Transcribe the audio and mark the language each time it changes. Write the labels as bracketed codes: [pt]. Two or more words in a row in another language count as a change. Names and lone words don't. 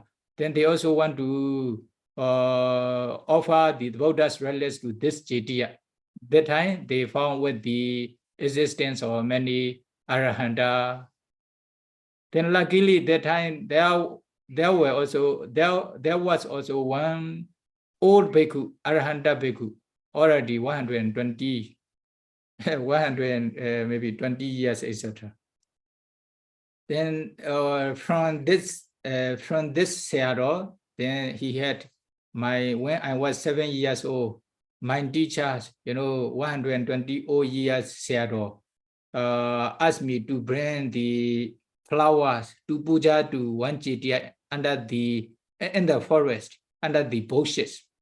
[en] Then they also want to offer the Buddha's relics to this Chetiya. That time they found with the existence of many Arahanta. Then luckily that time there was also one old bhikkhu, [pi] Arahanta bhikkhu, [en] already 120, maybe 20 years, etc. Then from this Sayadaw, then he had when I was 7 years old, my teachers, 120 years Sayadaw, asked me to bring the flowers to puja to one chetiya in the forest, under the bushes.